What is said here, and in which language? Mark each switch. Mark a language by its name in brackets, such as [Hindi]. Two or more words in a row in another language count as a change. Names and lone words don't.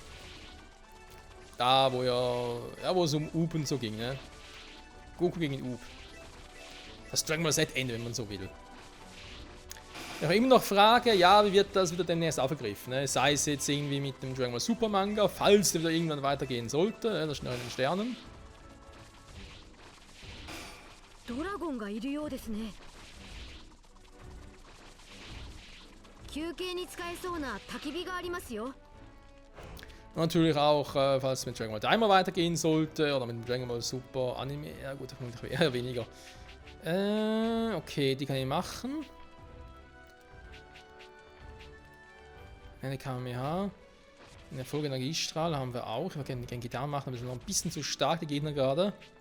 [German] Da, wo wo es um Up und so ging, ne? Goku gegen Up. Das Dragon Ball Z Ende, wenn man so will. Ich habe immer noch Frage, ja, wie wird das wieder demnächst aufgegriffen, ne? Sei es jetzt irgendwie mit dem Dragon Ball Super Manga, falls der wieder irgendwann weitergehen sollte, das schnell in den Sternen. [Japanese] ドラゴンがいるようですね。休憩に使えそうな焚き火がありますよ。 [German] Natürlich auch, falls es mit Dragon Ball Daima weitergehen sollte oder mit dem Dragon Ball Super Anime. Ja gut, vermutlich eher weniger. Okay, die kann ich machen. Eine Kamehameha. Eine Folge Energiestrahl haben wir auch. Wir können Genki-Dama machen, aber wir sind noch ein bisschen zu stark, die Gegner gerade.